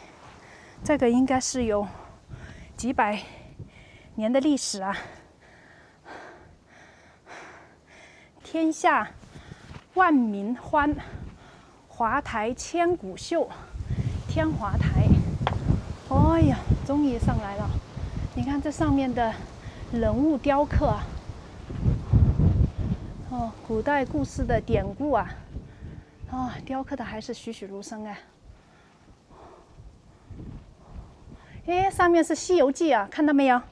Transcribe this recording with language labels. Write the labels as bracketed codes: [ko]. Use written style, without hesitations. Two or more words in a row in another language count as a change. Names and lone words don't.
[zh] 這個應該是有幾百年的歷史啊！天下萬民歡，華台千古秀，天華台。哎呀，終於上來了！你看這上面的人物雕刻啊，哦，古代故事的典故啊，啊，雕刻的還是栩栩如生哎。哎，上面是《西遊記》啊，看到沒有？